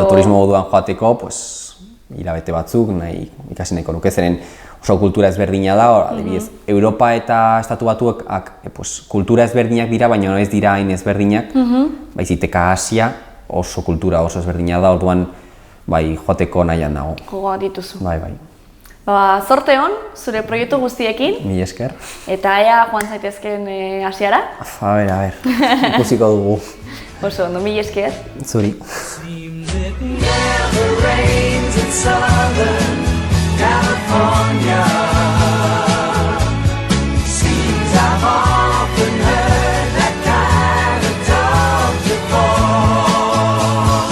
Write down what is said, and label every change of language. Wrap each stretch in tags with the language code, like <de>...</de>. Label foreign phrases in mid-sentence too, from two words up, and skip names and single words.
<eu>turismo moduan joateko, pues, hilabete batzuk nahi ikasi nahiko nuke, zeren oso kultura ezberdina da, adibidez, Europa eta Estatu Batuak pues, kultura ezberdinak dira, baina ez dira hain ezberdinak, baiziteka Asia oso kultura oso ezberdina da, orduan bai joateko nahian dago. Gogoa dituzu. Bai. Zorte hon, zure proiektu guztiekin, Mila esker. eta ea joan zaitezken Asiara. A ber, ikusiko dugu. Oso ondo, mila esker. Zuri.</eu> <en>Seems it never rains in Southern California. Seems I've often heard that kind of talk before.</en>